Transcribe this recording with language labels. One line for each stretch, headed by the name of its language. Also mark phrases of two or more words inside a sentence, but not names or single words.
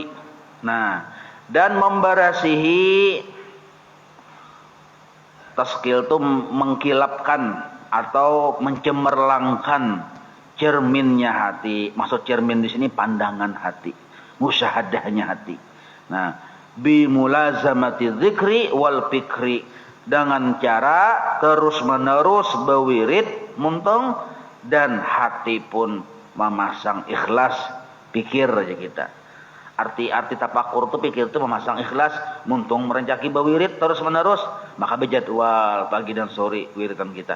Indonesian: Nah, dan memberasihi tasqil itu mengkilapkan atau mencemerlangkan cerminnya hati. Maksud cermin di sini pandangan hati, musyahadahnya hati. Nah,
Arabic: بملازمة الذكر والفكر,
Banjar: dengan cara terus-menerus berwirid muntung dan hati pun memasang ikhlas, pikir aja kita. Arti tapakur itu pikir itu memasang ikhlas, muntung merencaki berwirid terus-menerus, maka berjadwal pagi dan sore wiridan kita.